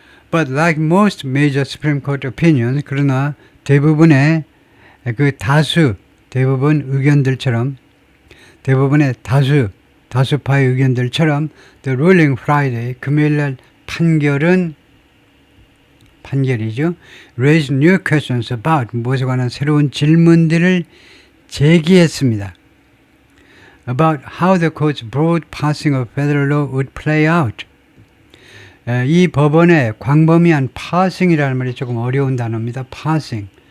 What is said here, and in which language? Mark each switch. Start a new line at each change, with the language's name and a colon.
English: But like most major Supreme Court opinions,
Korean: 그러나 대부분의 그 대부분 의견들처럼, 대부분의 다수파의 의견들처럼
English: The ruling Friday,
Korean: 금요일날 판결이죠.
English: Raise new questions about,
Korean: 무엇에 관한 새로운 질문들을 제기했습니다.
English: About how the court's broad passing of federal law would play out.
Korean: 이 법원의 광범위한 파싱이라는 말이 조금 어려운 단어입니다. 파싱.